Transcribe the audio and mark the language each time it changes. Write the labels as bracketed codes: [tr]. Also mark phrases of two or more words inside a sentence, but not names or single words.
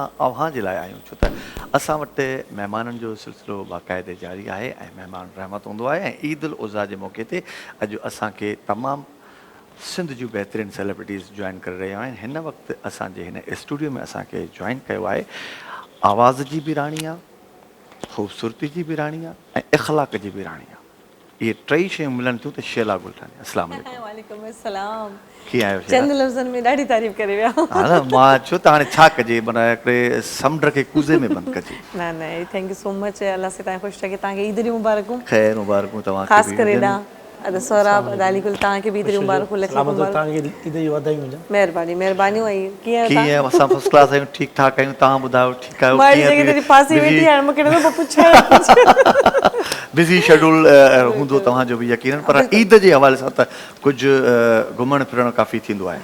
[sd] अव्हां जे लाइ आहियूं छो त असां वटि महिमाननि जो सिलसिलो बाक़ाइदे जारी आहे ऐं महिमान रहमत हूंदो आहे ऐं ईद उल अज़हा जे मौक़े ते अॼु असांखे तमामु सिंध जूं बहितरीनु सेलिब्रिटीज़ जॉइन करे रहिया आहिनि हिन वक़्तु असांजे हिन स्टूडियो में असांखे जॉइन कयो आहे आवाज़ जी बि राणी आहे ख़ूबसूरती जी बि राणी आहे ऐं इख़लाक़ जी बि राणी आहे इहे टई शयूं मिलनि थियूं त शेला गुलटानी अस्सलाम [ar] وعليكم السلام [sd] कीअं आहियो चंद लफ़्ज़नि में ॾाढी तारीफ़ करे विया हा न मां छो त हाणे छा कजे माना हिकिड़े समुंड खे कूज़े में बंदि कजे न न [en] thank you so much [sd] अल्लाह से तव्हां ख़ुशि रखे तव्हांखे ईद जी मुबारकूं ख़ैर मुबारकूं तव्हांखे ख़ासि करे एॾा अदा सौराब अदाली गुल तव्हांखे बि ईद जी मुबारकूं लखी महिरबानी महिरबानियूं ऐं कीअं असां [en] first class [sd] आहियूं ठीकु ठाक आहियूं तव्हां ॿुधायो ठीकु आहियो [en] busy schedule [sd] हूंदो तव्हांजो बि यकीनन पर ईद जे हवाले सां त कुझु घुमण फिरण काफ़ी थींदो आहे